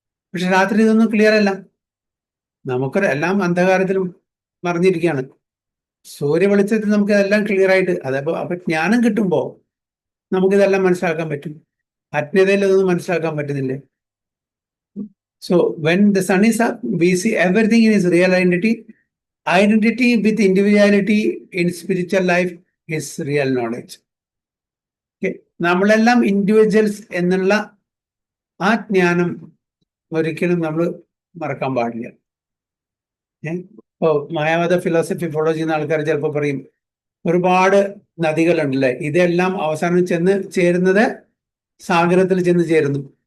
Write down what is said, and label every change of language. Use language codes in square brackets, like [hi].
[ml] പക്ഷെ രാത്രി ഇതൊന്നും ക്ലിയർ അല്ല. നമുക്ക് എല്ലാം അന്ധകാരത്തിലും മറിഞ്ഞിരിക്കുകയാണ്. സൂര്യ വെളിച്ചത്തിൽ നമുക്ക് ഇതെല്ലാം ക്ലിയർ ആയിട്ട്, അപ്പൊ ജ്ഞാനം കിട്ടുമ്പോൾ നമുക്കിതെല്ലാം മനസ്സിലാക്കാൻ പറ്റും. അജ്ഞതയിൽ ഇതൊന്നും മനസ്സിലാക്കാൻ പറ്റുന്നില്ലേ? [en] So when the sun is up we see everything in its real identity. Identity with individuality in spiritual life is real knowledge. Okay. [ml] നമ്മളെല്ലാം ഇൻഡിവിജ്വൽസ് എന്നുള്ള ആ ജ്ഞാനം ഒരിക്കലും നമ്മൾ മറക്കാൻ പാടില്ല. ഇപ്പോൾ മായാവാദ ഫിലോസഫി ചെയ്യുന്ന ആൾക്കാർ ചിലപ്പോൾ പറയും ഒരുപാട് നദികളുണ്ടല്ലേ, ഇതെല്ലാം അവസാനം ചെന്ന് ചേരുന്നത് സാഗരത്തിൽ ചെന്ന് ചേരുന്നു.